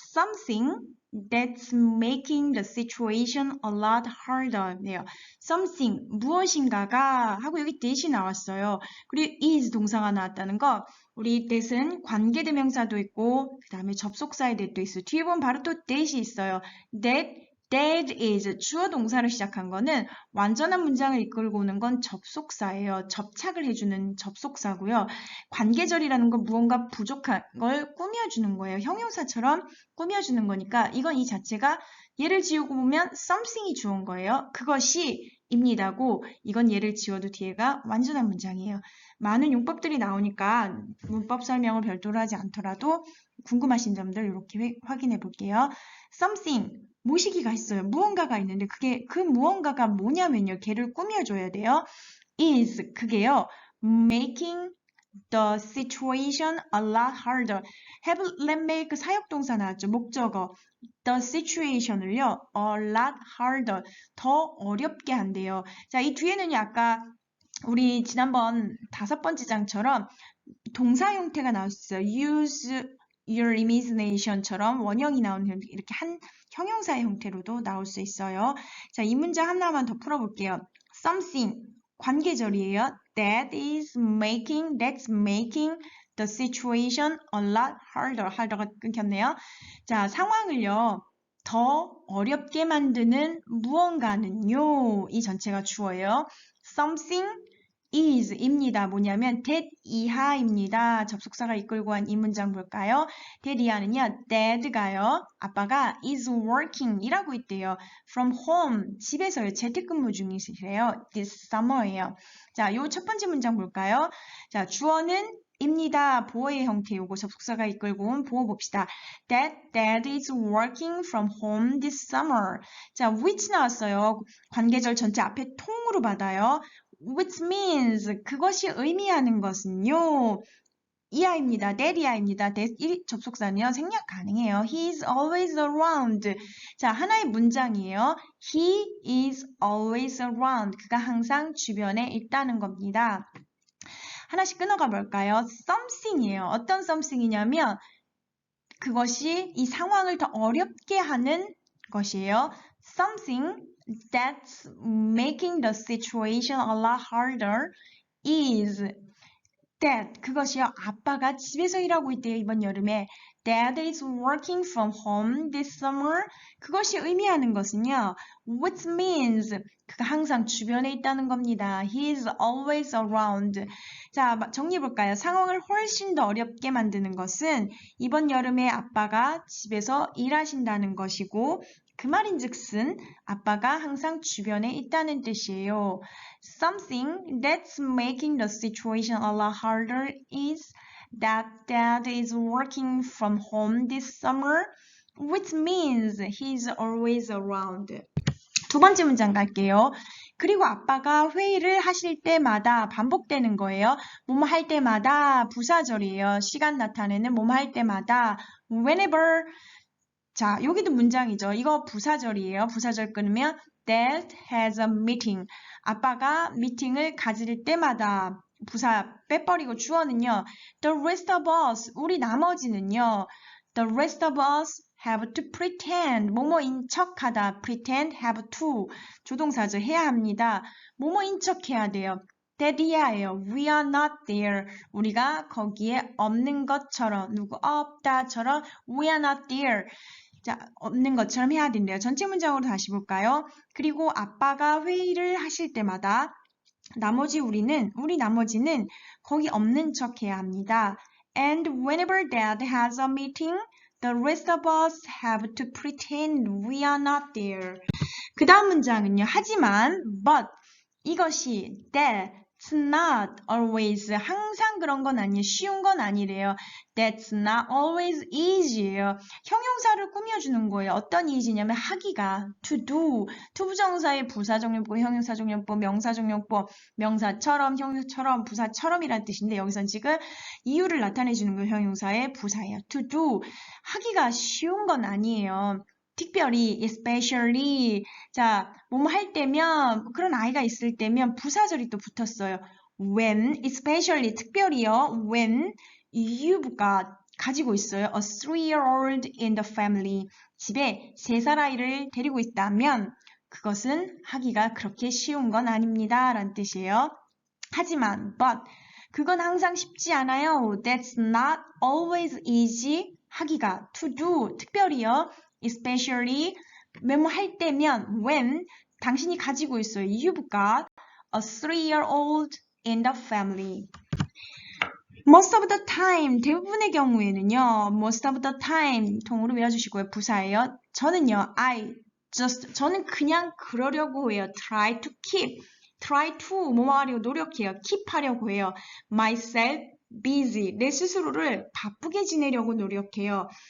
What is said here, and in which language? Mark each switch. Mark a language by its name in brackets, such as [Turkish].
[English] Something that's making the situation a lot harder. [Korean] 네요. Something, 무엇인가가 하고 여기 that이 나왔어요. 그리고 is 동사가 나왔다는 거. 우리 that은 관계대명사도 있고 그 다음에 접속사의 that도 있어요. 뒤에 보면 바로 또 that이 있어요. That is 주어 동사로 시작한 거는 완전한 문장을 이끌고 오는 건 접속사예요. 접착을 해주는 접속사고요. 관계절이라는 건 무언가 부족한 걸 꾸며주는 거예요. 형용사처럼 꾸며주는 거니까 이건 이 자체가 얘를 지우고 보면 something이 주어인 거예요. 그것이 입니다고 이건 얘를 지워도 뒤에가 완전한 문장이에요. 많은 용법들이 나오니까 문법 설명을 별도로 하지 않더라도 궁금하신 점들 이렇게 확인해 볼게요. something, 모시기가 있어요. 무언가가 있는데 그 무언가가 뭐냐면요. 걔를 꾸며줘야 돼요. is, 그게요. [English] making the situation a lot harder. [Korean] have, let, make 사역동사 나왔죠. 목적어. the situation을요. a lot harder. 더 어렵게 한대요. 자, 이 뒤에는요. 아까 우리 지난번 5번째 장처럼 동사 형태가 나왔어요. use your imagination처럼 원형이 나오는 이렇게 한 형용사의 형태로도 나올 수 있어요. 자, 이 문장 하나만 더 풀어볼게요. something, 관계절이에요. [English] that's making the situation a lot harder. [Korean] harder가 끊겼네요. 자, 상황을요. 더 어렵게 만드는 무언가는요. 이 전체가 주어예요. something is 입니다. 뭐냐면 that 이하입니다. 접속사가 이끌고 한 이 문장 볼까요? that 이하는요. dad가요. 아빠가 is working 이라고 있대요. from home 집에서요. 재택근무 중이시래요. this summer예요. 자, 요 첫 번째 문장 볼까요? 자, 주어는 입니다. 보어의 형태 요거 접속사가 이끌고 온 보어 봅시다. [English] That dad is working from home this summer. [Korean] 자, which 나왔어요. 관계절 전체 앞에 통으로 받아요. which means 그것이 의미하는 것은요. 이하입니다. that 이하입니다. that 이 접속사는요. 생략 가능해요. [English] He is always around. [Korean] 자, 하나의 문장이에요. [English] He is always around. [Korean] 그가 항상 주변에 있다는 겁니다. 하나씩 끊어가 볼까요? something이에요. 어떤 something이냐면 그것이 이 상황을 더 어렵게 하는 것이에요. [English] something that's making the situation a lot harder is that [Korean] 그것이요. 아빠가 집에서 일하고 있대요. 이번 여름에. [English] Dad is working from home this summer. [Korean] 그것이 의미하는 것은요. [English] Which means [Korean] 그가 항상 주변에 있다는 겁니다. [English] He is always around. [Korean] 자, 정리해볼까요? 상황을 훨씬 더 어렵게 만드는 것은 이번 여름에 아빠가 집에서 일하신다는 것이고 그 말인즉슨 아빠가 항상 주변에 있다는 뜻이에요. [English] Something that's making the situation a lot harder is that dad is working from home this summer, which means he's always around. [Korean] 두 번째 문장 갈게요. 그리고 아빠가 회의를 하실 때마다 반복되는 거예요. 뭐뭐 할 때마다 부사절이에요. 시간 나타내는 뭐뭐 할 때마다 whenever. 자, 여기도 문장이죠. 이거 부사절이에요. 부사절 끊으면 [English] Dad has a meeting. [Korean] 아빠가 미팅을 가질 때마다 부사 빼버리고 주어는요. [English] The rest of us. [Korean] 우리 나머지는요. [English] The rest of us have to pretend. [Korean] 뭐뭐인 척하다. pretend, have to. 조동사죠. 해야 합니다. 뭐뭐인 척해야 돼요. that 이하예요. [English] We are not there. [Korean] 우리가 거기에 없는 것처럼 누구 없다처럼 [English] we are not there. [Korean] 자, 없는 것처럼 해야 된대요. 전체 문장으로 다시 볼까요? 그리고 아빠가 회의를 하실 때마다 우리 나머지는 거기 없는 척 해야 합니다. [English] And whenever dad has a meeting, the rest of us have to pretend we are not there. [Korean] 그 다음 문장은요. 하지만, but, 이것이, [English] that's not always, [Korean] 항상 그런 건 아니에요. 쉬운 건 아니래요. [English] That's not always easy예요. [Korean] 형용사를 꾸며주는 거예요. 어떤 easy냐면 하기가, to do, 투부정사의 부사정용법, 형용사정용법, 명사정용법, 명사처럼, 형용사처럼, 부사처럼이라는 뜻인데 여기선 지금 이유를 나타내주는 거 형용사의 부사예요. to do, 하기가 쉬운 건 아니에요. 특별히, especially. 자, 뭐뭐 할 때면, 그런 아이가 있을 때면 부사절이 또 붙었어요. [English] When, especially, [Korean] 특별히요. When you've가 가지고 있어요. [English] A 3-year-old in the family. [Korean] 집에 3살 아이를 데리고 있다면 그것은 하기가 그렇게 쉬운 건 아닙니다. 라는 뜻이에요. 하지만, but, 그건 항상 쉽지 않아요. [English] That's not always easy. [Korean] 하기가, to do, 특별히요. Especially, 메모 할 때면, when, 당신이 가지고 있어요. [English] You've got a 3-year-old in the family. Most of the time, [Korean] 대부분의 경우에는요. [English] Most of the time, [Korean] 통으로 외워주시고요. 부사예요. 저는요. 저는 그냥 그러려고 해요. Try to 뭐 하려고 노력해요. keep 하려고 해요. [English] myself busy. [Korean] 내 스스로를 바쁘게 지내려고 노력해요.